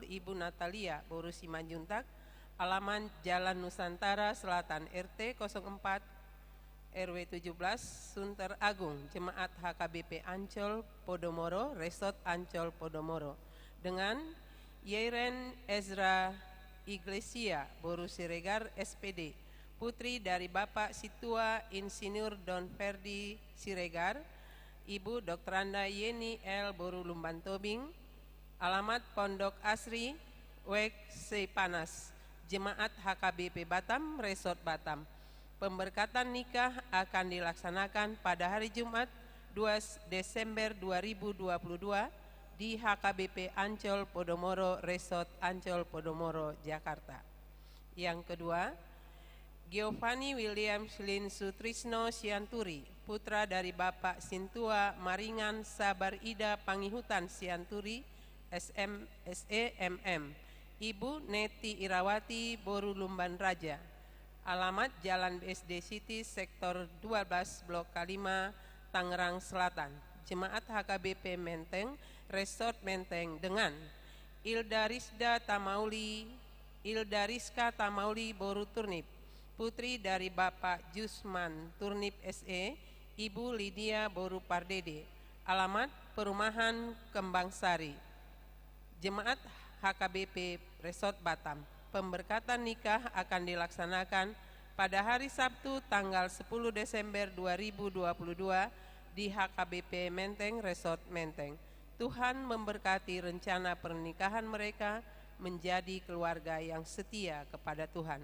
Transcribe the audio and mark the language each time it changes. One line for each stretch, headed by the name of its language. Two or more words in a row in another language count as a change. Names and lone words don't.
Indonesian: Ibu Natalia Boru Simanjuntak, alamat Jalan Nusantara Selatan RT 04 RW 17 Sunter Agung, Jemaat HKBP Ancol Podomoro, Resort Ancol Podomoro, dengan Yeren Ezra Iglesia Boru Siregar SPD, putri dari Bapak Situa Insinyur Don Ferdi Siregar, Ibu Dr. Anda Yeni L. Boru Lumban Tobing, alamat Pondok Asri Wek Sepanas, Jemaat HKBP Batam, Resort Batam. Pemberkatan nikah akan dilaksanakan pada hari Jumat 2 Desember 2022 di HKBP Ancol Podomoro, Resort Ancol Podomoro, Jakarta. Yang kedua, Giovanni William Lin Sutrisno Sianturi, putra dari Bapak Sintua Maringan Sabar Ida Pangihutan Sianturi, SMSE/MM, Ibu Neti Irawati Boru Lumban Raja, alamat Jalan BSD City Sektor 12 Blok K5 Tangerang Selatan, Jemaat HKBP Menteng, Resort Menteng, dengan Ilda Rizka Tamauli Boru Turnip, putri dari Bapak Jusman Turnip SE, Ibu Lydia Boru Pardede, alamat Perumahan Kembang Sari, Jemaat HKBP Resort Batam. Pemberkatan nikah akan dilaksanakan pada hari Sabtu tanggal 10 Desember 2022 di HKBP Menteng, Resort Menteng. Tuhan memberkati rencana pernikahan mereka menjadi keluarga yang setia kepada Tuhan.